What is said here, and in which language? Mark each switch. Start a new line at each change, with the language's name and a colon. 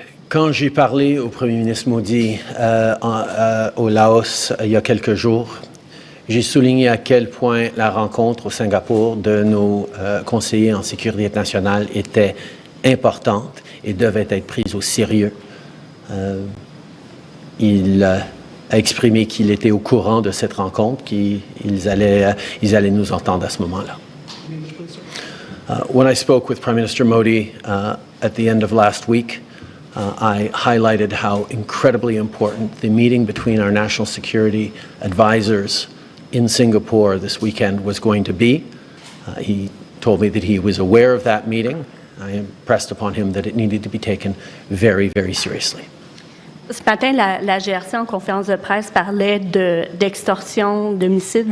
French: Quand j'ai parlé au premier ministre Modi au Laos il y a quelques jours, j'ai souligné à quel point la rencontre au Singapour de nos conseillers en sécurité nationale était importante et devait être prise au sérieux. Il a exprimé qu'il était au courant de cette rencontre, qu'ils allaient nous entendre à ce moment-là.
English: When I spoke with Prime Minister Modi at the end of last week, I highlighted how incredibly important the meeting between our national security advisors in Singapore this weekend was going to be. He told me that he was aware of that meeting. I impressed upon him that it needed to be taken very, very seriously.
French: Ce matin, la GRC en conférence de presse parlait d'extorsion, d'homicide.